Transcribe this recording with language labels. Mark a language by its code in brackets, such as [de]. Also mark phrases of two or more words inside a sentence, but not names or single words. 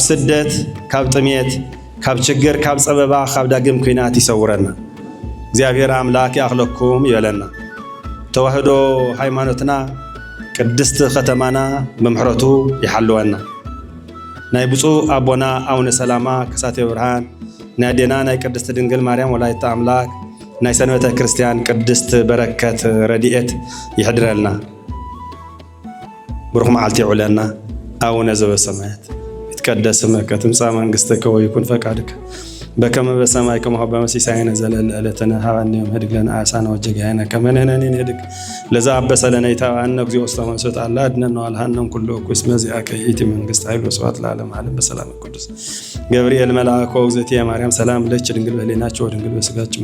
[ti] ስደት ካብ ጥሜት ካብ ችግር ካብ ፀበባ ካብ ዳግም ኩናት ይሰውረና እግዚአብሔር አምላክ ያኽለኩም ይበለና ተዋህዶ ሃይማኖትና ቅድስት ከተማና በምሕረቱ ይሓልወና ናይ ብፁዕ አቦና አቡነ ሰላማ ክሳቴ ብርሃን ናይ ዴና ናይ ቅድስት ድንግል ማርያም ወላዲተ አምላክ ናይ ሰንበተ ክርስቲያን ቅድስት በረከት ረድኤት ይሕድረልና ብሩኽ መዓልቲ ይዑለና [gez] አቡነ ዘበሰማያት ይትቀደስ ስምከ ትምጻእ መንግሥትከ ወይኩን ፈቃድከ በከመ በሰማይ ከመ በመሲሳይነ ዘለለ ዕለትነ ሀበነ ዮም ህድግ ለነ አበሳነ ወጌጋየነ ከመ ንሕነኒ ንህድግ ለዘአበሰ ለነ ኢታብአነ እግዚኦ ውስተ መንሱት አላ አድኅነነ ወአልሃነ ኩሉ እኩይ መዚአከ ይእቲ መንግሥት ኃይል ወስብሐት ለዓለመ ዓለም በሰላም ቅዱስ ገብርኤል መልአኮ እግዝእትየ ማርያም ሰላም ለኪ ድንግል በሕሊናኪ ወድንግል በሥጋኪ